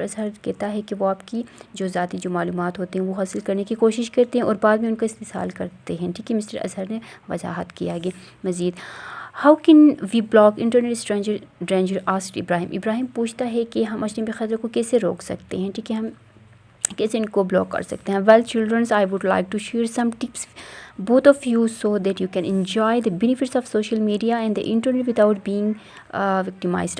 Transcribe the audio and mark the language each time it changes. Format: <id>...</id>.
<ur>Azhar کہتا ہے کہ وہ آپ کی جو ذاتی جو معلومات ہوتے ہیں وہ حاصل کرنے کی کوشش کرتے ہیں اور بعد میں ان کا استحصال کرتے ہیں. ٹھیک ہے. مسٹر اظہر نے وضاحت کی آگے مزید.</ur> <en>How can we block internet stranger danger, asked Ibrahim.</en> <ur>ابراہیم پوچھتا ہے کہ ہم اجنبی خطرے کو کیسے روک سکتے ہیں. ٹھیک ہے, ہم کیسے ان کو بلاک کر سکتے ہیں.</ur> <en>Well children, I would like to share some tips both of you so that you can enjoy the benefits of social media and the internet without being victimized.</en>